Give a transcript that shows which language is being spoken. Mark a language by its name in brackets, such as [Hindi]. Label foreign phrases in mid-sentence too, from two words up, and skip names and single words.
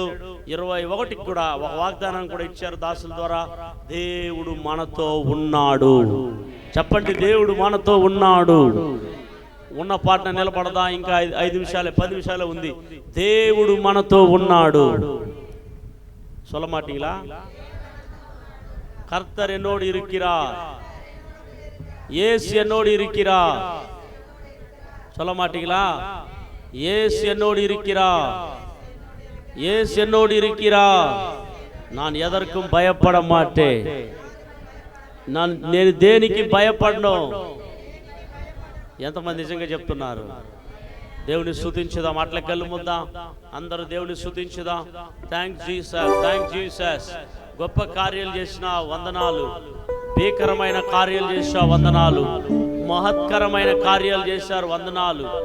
[Telugu] 21కి కూడా ఒక వాగ్దానం కూడా ఇచ్చారు దాసుల ద్వారా. దేవుడు మనతో ఉన్నాడు. చెప్పండి, దేవుడు మనతో ఉన్నాడు. ఉన్న పాటన నిలబడదా? ఇంకా 5 నిమిషాలే, 10 నిమిషాలే ఉంది. దేవుడు మనతో ఉన్నాడు. [Tamil] సొలమాటిలా கர்த்தர் என்னோடு இருக்கிறார், இயேசு என்னோடு இருக்கிறார். சொல்ல மாட்டீங்களா? இயேசு என்னோடு இருக்கிறார், இயேசு என்னோடு இருக்கிறார். நான் எதற்கும் பயப்பட மாட்டேன். [Telugu] నేను దేనికి భయపడను. ఎంతమంది నిజంగా చెప్తున్నారు? దేవుని స్తుతించుదాం. అట్లా కళ్ళు ముద్దాం అందరూ, దేవుని స్తుతించుదాం. [English] Thanks Jesus, Thanks Jesus. [Telugu] గొప్ప కార్యాలు చేసిన వందనాలు, భీకరమైన కార్యాలు చేసిన వందనాలు, మహత్కరమైన కార్యాలు చేశారు వందనాలు.